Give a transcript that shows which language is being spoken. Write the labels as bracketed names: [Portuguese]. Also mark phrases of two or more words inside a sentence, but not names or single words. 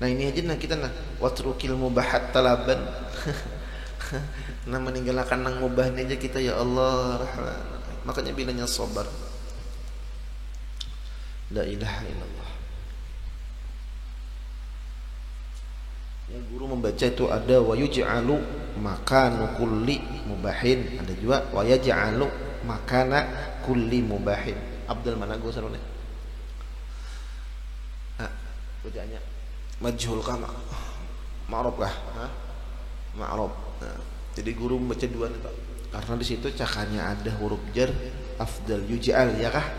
[Banjar] Nah ini aja nah kita nah [Arabic] واترك المباحات طلبا. [Banjar] Nah meninggalkan nang mubah ini aja kita ya Allah. Makanya bilangnya sabar. [Arabic] لا إله إلا الله. [Banjar] Yang guru membaca itu ada [Arabic] ويجعل مكان كل مباح, [Banjar] ada juga [Arabic] ويجعل مكان كل مباح. [Banjar] Abdul mana gua sarone? Bacaannya majhul kah ma'ruf kah? Ma'ruf. Nah, jadi guru membaca dua nih Pak. Karena di situ cakanya ada huruf jar [Arabic] أفضل يجعل [Banjar] ya kah?